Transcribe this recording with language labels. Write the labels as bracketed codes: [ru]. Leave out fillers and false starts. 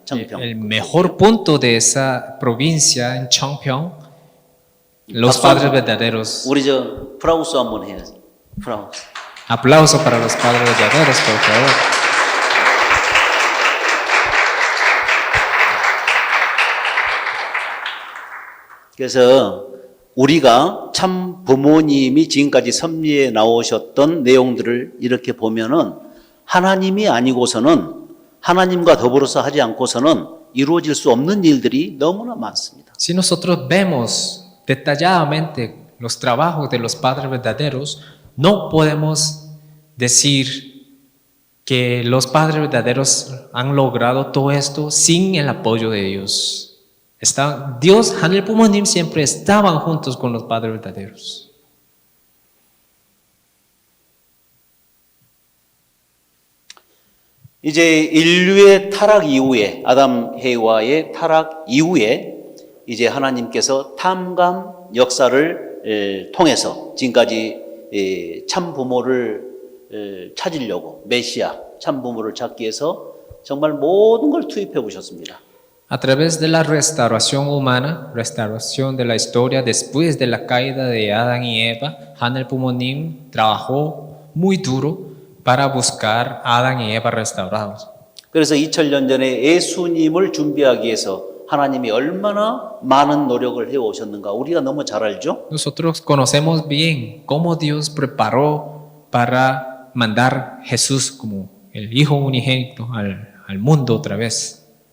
[ko] 청평. [es] El mejor punto de esa provincia en Chongpyeong, los padres verdaderos. [ko] 우리 저 프라우스 한번 해야지. 프라우스. [es] Aplauso para los padres verdaderos, por favor. [ko] 그래서 우리가 참 부모님이 지금까지 섭리에 나오셨던 내용들을 이렇게 보면은 하나님이 아니고서는 하나님과 더불어서 하지 않고서는 이루어질 수 없는 일들이 너무나 많습니다. [es] Si nosotros vemos detalladamente los trabajos de los padres verdaderos, no podemos decir que los padres verdaderos han logrado todo esto sin el apoyo de Dios. Dios, Hanel Pumonim siempre estaban juntos con los padres verdaderos. [ko] 이제 인류의 타락 이후에 아담 해와의 타락 이후에 이제 하나님께서 탐감 역사를 통해서 지금까지 참 부모를 찾으려고 메시아 참 부모를 찾기 위해서 정말 모든 걸 투입해 보셨습니다. [es] A través de la restauración humana, restauración de la historia después de la caída de Adán y Eva, Hanel Pumonim trabajó muy duro para buscar a Adán y Eva restaurados. [ko] 그래서 2000년 전에 예수님을 준비하기 위해서 하나님이 얼마나 많은 노력을 해 오셨는가 우리가 너무 잘 알죠? [es] Nosotros conocemos bien cómo Dios preparó para mandar Jesús como el Hijo unigénito al mundo otra vez.